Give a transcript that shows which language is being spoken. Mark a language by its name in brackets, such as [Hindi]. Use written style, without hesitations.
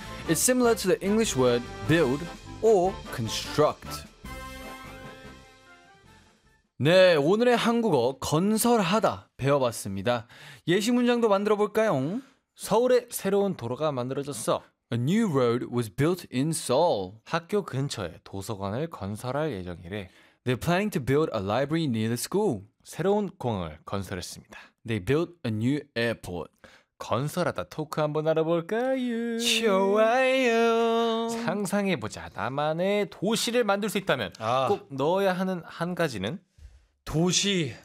[English] It's similar to the English word build or construct. [Korean] 네, 오늘의 한국어 건설하다 배워봤습니다. 예시 문장도 만들어볼까요? 서울에 새로운 도로가 만들어졌어. [English] A new road was built in Seoul. [Korean] 학교 근처에 도서관을 건설할 예정이래. [English] They're planning to build a library near the school. [Korean] 새로운 공항을 건설했습니다. [English] They built a new airport. [Korean] 건설하다 토크 한번 알아볼까요? 좋아요. 상상해보자. 나만의 도시를 만들 수 있다면 꼭 넣어야 하는 한 가지는? 도시.